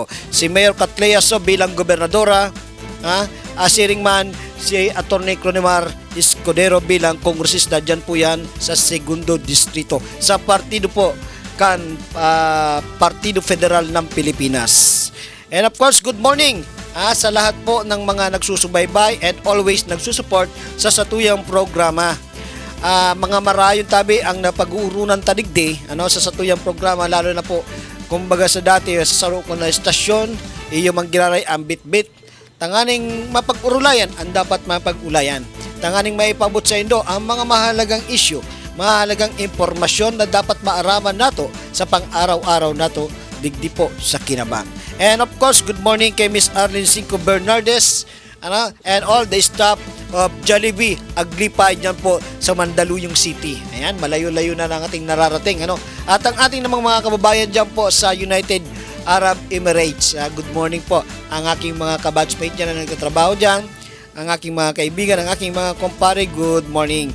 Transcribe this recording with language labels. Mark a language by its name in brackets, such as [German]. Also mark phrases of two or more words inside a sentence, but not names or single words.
[Bikol] Si Mayor Catlea So bilang gobernadora, asiring man si Attorney Cronimar Escudero bilang kongresista dyan po yan sa Segundo Distrito. Sa partido po kan Partido Federal ng Pilipinas. [English] And of course, good morning [Filipino] sa lahat po ng mga nagsusubaybay [English] and always [Filipino] nagsusupport sa satuyang programa. [Bikol] Mga marayon tabi ang napag-uurunan tadigdi sa satuyang programa, lalo na po kumbaga sa dati sa saro ko na estasyon iyo manggiraray ang bit-bit tanganing mapag-urulayan ang dapat mapag-ulayan, tanganing maipabot sa indo ang mga mahalagang issue, mahalagang impormasyon na dapat maaraman nato sa pang-araw-araw nato digdi po sa kinabang. [English] And of course, good morning kay Miss Arlene Cinco Bernardes and all the staff of Jollibee Aglipay [Filipino] dyan po sa [English] Mandaluyong City. [Filipino] Ayan, malayo-layo na lang ating nararating. At ang ating namang mga kababayan dyan po sa United Arab Emirates. [English] Good morning [Filipino] po ang aking mga kabatchmate dyan na nagtatrabaho dyan, ang aking mga kaibigan, ang aking mga kumpare, [English] good morning.